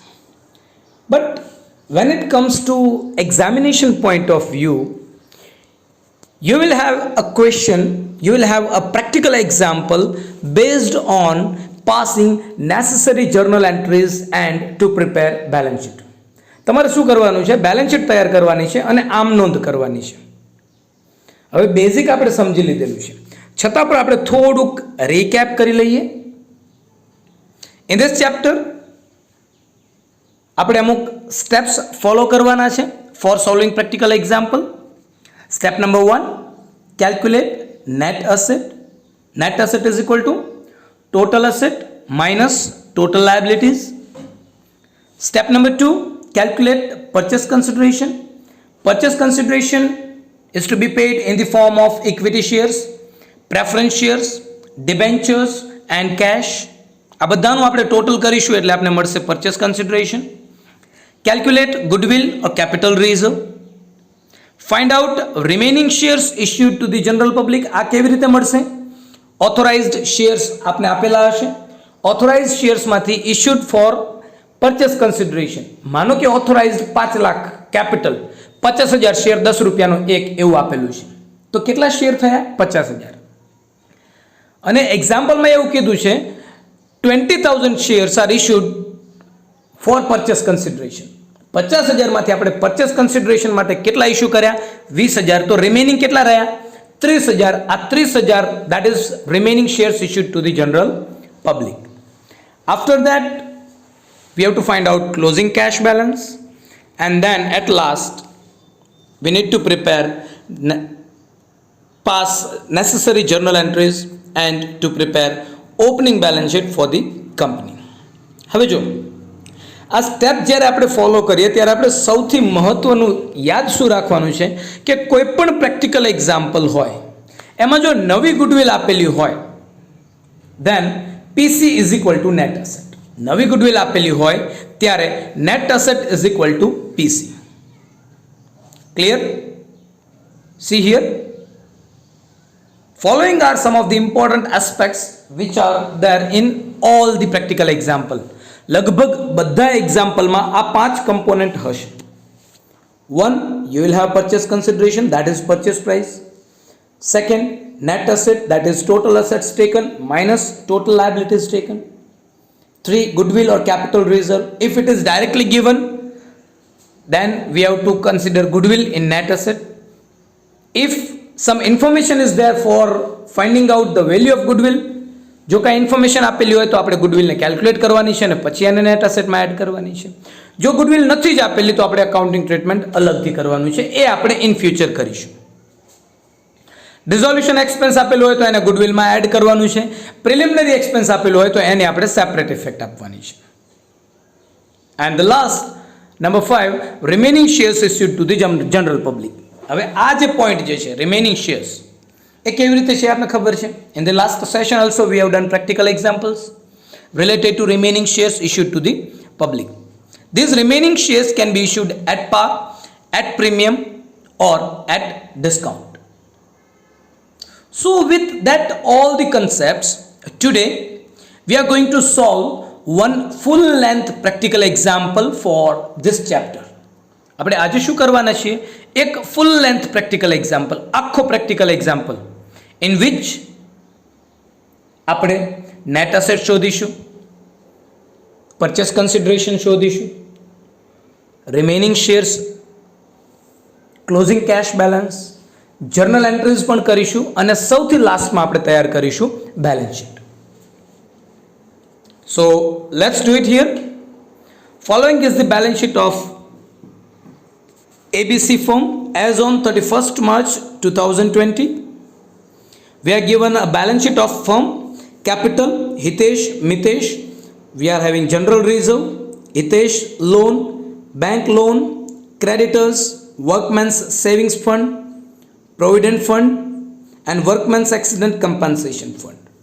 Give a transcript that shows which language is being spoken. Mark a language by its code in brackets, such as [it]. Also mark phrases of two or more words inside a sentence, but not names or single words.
[en] But when it comes to examination point of view, you will have a question, you will have a practical example based on passing necessary journal entries and to prepare balance sheet. [gu] તમારે શું કરવાનું છે? [en] balance sheet [gu] તૈયાર કરવાની છે અને આમ નોંધ કરવાની છે. હવે બેઝિક આપણે સમજી લીધેલું છે, છતાં પણ આપણે થોડુંક રીકેપ કરી લઈએ. [en] in this chapter [gu] આપણે અમુક [en] steps follow [gu] કરવાના છે [en] for solving practical example. step number 1, calculate net asset. net asset is equal to total asset minus total liabilities. Step number 2, calculate purchase consideration. Purchase consideration is to be paid in the form of equity shares, preference shares, debentures and cash. [gu] આ બધાનું આપણે ટોટલ કરીશું એટલે આપણે મળશે [en] purchase consideration. Calculate goodwill or capital reserve. Find out remaining shares issued to the general public. [gu] આ કેવી રીતે મળશે? [en] authorised shares [gu] આપને આપેલા હશે. ઓથોરાઇઝ્ડ શેર્સમાંથી [en] issued for purchase consideration, [gu] માનો કે ઓથોરાઇઝ્ડ 5 લાખ કેપિટલ, 50,000 શેર 10 રૂપિયાનો એક એવું આપેલું છે, તો કેટલા શેર થયા? 50,000. અને એક્ઝામ્પલમાં એવું કીધું છે 20,000 [en] shares are issued for purchase consideration. [gu] 50,000 માંથી આપણે [en] purchase consideration [gu] માટે કેટલા ઇશ્યુ કર્યા? 20,000. તો રિમેનિંગ કેટલા રહ્યા? 30,000. [en] આ 30,000 that is remaining shares issued to the general public. After that we have to find out closing cash balance, and then at last we need to prepare pass necessary journal entries and to prepare opening balance sheet for the company. [gu] હવે જો આ સ્ટેપ જ્યારે આપણે ફોલો કરીએ ત્યારે આપણે સૌથી મહત્વનું યાદ શું રાખવાનું છે કે કોઈ પણ [en] practical example [gu] હોય એમાં જો નવી ગુડવિલ આપેલી હોય [en] then PC is equal to net asset. [gu] નવી ગુડવિલ આપેલી હોય ત્યારે [en] net asset is equal to PC. [gu] ક્લિયર? [en] see here, following are some of the important aspects which are there in all the practical example. [gu] લગભગ બધા એક્ઝામ્પલમાં આ 5 કમ્પોનન્ટ હશે. [en] 1, you will have purchase consideration, that is purchase price. Second, net asset, that is total assets taken minus total liabilities taken. 3, goodwill or capital reserve. If it is directly given, then we have to consider goodwill in net asset. If some information is there for finding out the value of goodwill, [gu] જો કાંઈ ઇન્ફોર્મેશન આપેલી હોય તો આપણે ગુડવિલને કેલ્ક્યુલેટ કરવાની છે અને પછી એને નેટ અસેટમાં એડ કરવાની છે. જો ગુડવિલ નથી જ આપેલી તો આપણે [en] accounting treatment [gu] અલગથી કરવાનું છે, એ આપણે [en] in future [gu] કરીશું. [en] dissolution expense [gu] આપેલું હોય તો એને ગુડવિલમાં એડ કરવાનું છે. [en] preliminary expense [gu] આપેલું હોય તો એને આપણે [en] separate effect [gu] આપવાની છે. [en] and the last number 5, remaining shares issued to the general public. [gu] હવે આ જે પોઈન્ટ જે છે [en] remaining shares, [gu] એ કેવી રીતે છે આપને ખબર છે? [en] in the last session also we have done practical examples related to remaining shares issued to the public. These remaining shares can be issued at par, at premium or at discount. So with that all the concepts, today we are going to solve one full length practical example for this chapter. [gu] આપણે આજે શું કરવાના છીએ? એક [en] full length practical example, [gu] આખો [en] practical example in which [gu] આપણે [en] net asset [gu] શોધીશું, [en] purchase consideration [gu] શોધીશું, [en] remaining shares, closing cash balance, journal entries [gu] પણ કરીશું અને સૌથી લાસ્ટમાં આપણે તૈયાર કરીશું [en] balance sheet. so let's do it here. following is the balance sheet of ABC firm as on 31st March 2020. We are given a balance sheet of firm. Capital, Hitesh, Mitesh. We are having general reserve, Hitesh loan, bank loan, creditors, workman's savings fund, provident fund, and workman's accident compensation fund.